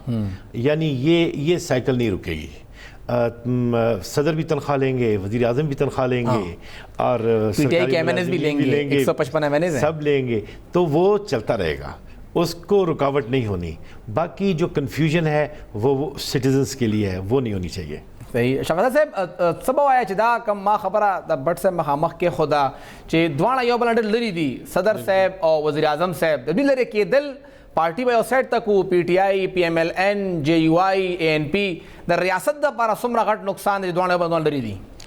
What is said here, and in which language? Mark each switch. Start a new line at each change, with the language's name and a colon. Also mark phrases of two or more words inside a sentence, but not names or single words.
Urdu: یعنی یہ سائیکل نہیں رکے گی. صدر بھی تنخواہ لیں گے، وزیر اعظم بھی تنخواہ لیں گے، اور PTI کے MNs بھی لیں گے، 155 MNs ہیں، سب لیں گے. تو وہ چلتا رہے گا، اس کو رکاوٹ نہیں ہونی. باقی جو کنفیوژن ہے وہ سٹیزنز کے لیے ہے، وہ نہیں ہونی چاہیے. صحیح.
Pashto: شفاعت صاحب سبا وایا چې دا کم ما خبره د بټ صاحب مخامخ کې خدا چې دواړه یو بل ډېر لري دي، صدر صاحب او وزیر اعظم صاحب د دې لري کېدل پارټي به یو سایډ ته کو، PTI PMLN JUI ANP د ریاست دپاره څومره غټ نقصان دی دواړه یو بل لري دي.